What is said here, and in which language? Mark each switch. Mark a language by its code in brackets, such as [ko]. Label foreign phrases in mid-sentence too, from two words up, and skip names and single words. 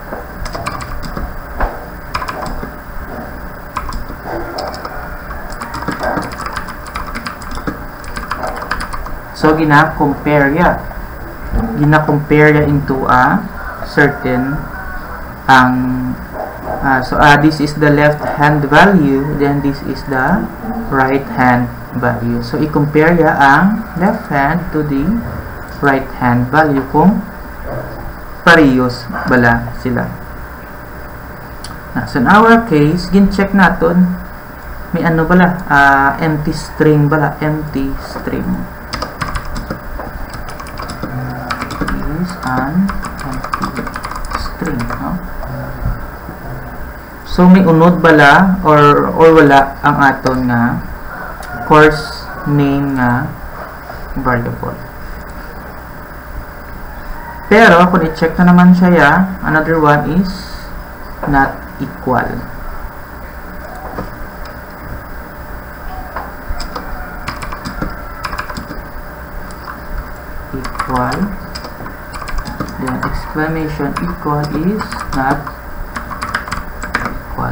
[en] So [hil] gina-compare ya [en] into a certain this is the left hand value, then this is the right hand value. [hil] So i-compare ya ang [en] left hand to the right hand value [hil] kung parehas bala sila. [en] So in our case, [hil] gin-check natin may ano bala, [en] empty string [hil] bala, [en] empty string is an empty string, no? [hil] So may unod bala or wala ang aton nga [en] course name [hil] nga variable. Pero, kung i-check na naman siya ya, [en] another one is not equal. Equal. Then, exclamation equal is not equal.